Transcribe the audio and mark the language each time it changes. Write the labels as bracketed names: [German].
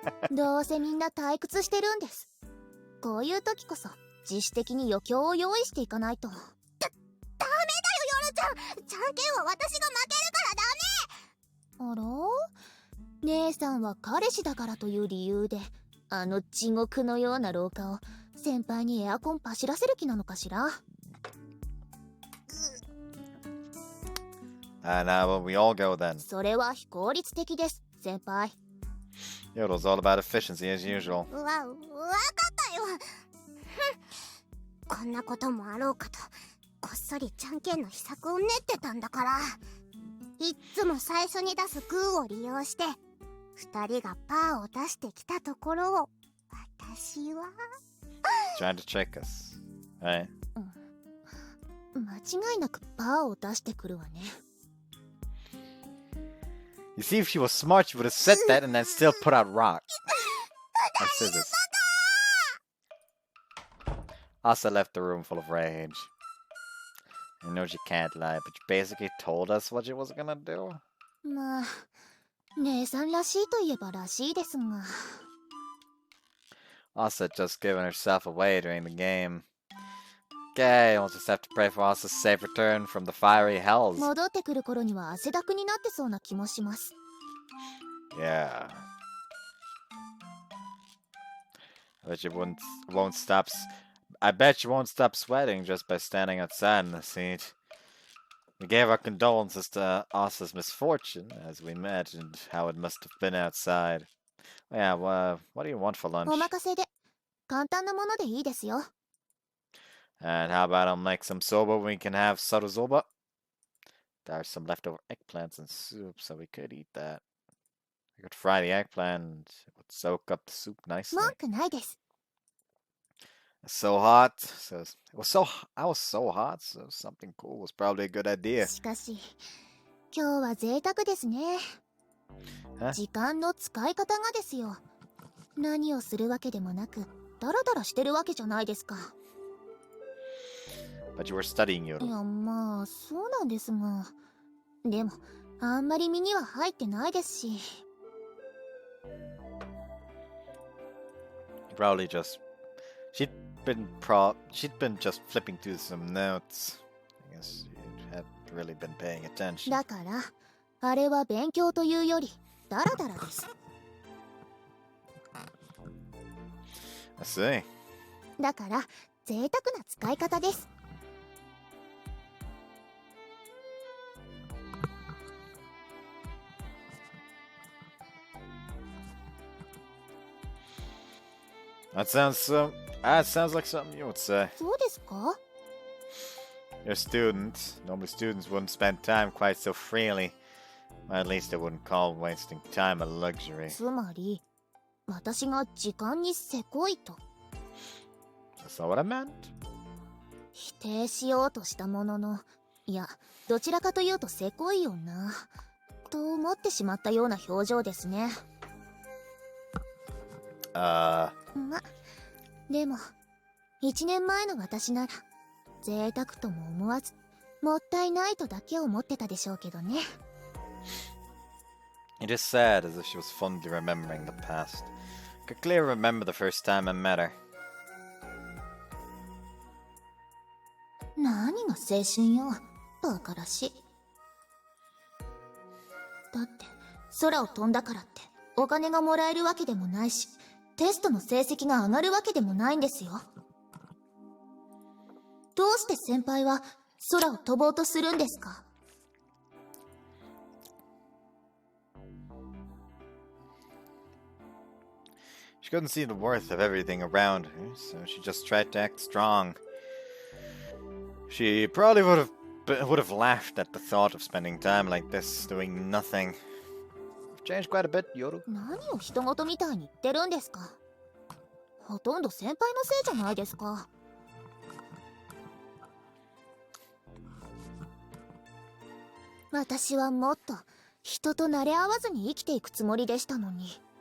[Japanese] どうせみんな退屈してるんです。こういう時こそ自主的に余興を用意していかないと。ダメだよヨルちゃん、じゃんけんは私が負けるからダメ。あら、姉さんは彼氏だからという理由であの地獄のような廊下を先輩にエアコン走らせる気なのかしら。 [English] Now will we all go then? [Japanese] それは非効率的です先輩。 [English] Yodel's all about efficiency as usual. [Japanese] わかったよ。こんなこともあろうかとこっそりじゃんけんの秘策を練ってたんだから。いっつも最初に出すグーを利用して2人がパーを出してきたところを私は [English] Trying to trick us, right? [Japanese] 間違いなくパーを出してくるわね。 [English] You see, if she was smart, she would have said that and then still put out rock. Or scissors. Asa left the room full of rage. I know she can't lie, but she basically told us what she was gonna do. [Japanese] まあ、姉さんらしいといえばらしいですが。 [English] Asa had just given herself away during the game. Okay, we'll just have to pray for Asa's safe return from the fiery hells. [Japanese] 戻ってくる頃には汗だくになってそうな気もします。 [English] Yeah. I bet you won't stop. I bet you won't stop sweating just by standing outside in the seat. We gave our condolences to Asa's misfortune as we imagined how it must have been outside. Yeah, well, what do you want for lunch? [Japanese] お任せで、簡単なものでいいですよ。 [English] And how about I'll make some soba? We can have sotozoba. There's some leftover eggplants and soup, so we could eat that. We could fry the eggplant. It would soak up the soup nicely. [Japanese] 文句ないです。 [English] It's so hot. I was so hot, so something cool was probably a good idea. [Japanese] しかし、今日は贅沢ですね。時間の使い方がですよ。何をするわけでもなく、ダラダラしてるわけじゃないですか。 [English] But you were studying, Yoru. [Japanese] いや、まあ、そうなんですが。でも、あんまり身には入ってないですし。 [English] Probably just... She'd been just flipping through some notes. I guess you hadn't really been paying attention. [Japanese] だから、あれは勉強というより、ダラダラです。 [English] I see. [Japanese] だから、贅沢な使い方です。 [English] That sounds like something you would say. [Japanese] そうですか？ [English] You're a student. Normally students wouldn't spend time quite so freely. Or at least they wouldn't call wasting time a luxury. [Japanese] つまり、私が時間にせこいと。 [English] That's not what I meant. [Japanese] 否定しようとしたものの、いや、どちらかというとせこいよな、と思ってしまったような表情ですね。でも、1年前の私なら、贅沢とも思わず、もったいないとだけ思ってたでしょうけどね。 [English] It is sad as if she was fondly remembering the past. I could clearly remember the first time I met her. [Japanese] 何が青春よ、バカらしい。だって、空を飛んだからって、お金がもらえるわけでもないし、テストの成績が上がるわけでもないんですよ。どうして先輩は空を飛ぼうとするんですか？ [English] She couldn't see the worth of everything around her, so she just tried to act strong. She probably would have laughed at the thought of spending time like this, doing nothing. You've changed quite a bit, Yoru. [Japanese] 何を人事みたいに言ってるんですか？ほとんど先輩のせいじゃないですか。私はもっと人と慣れ合わずに生きていくつもりでしたのに。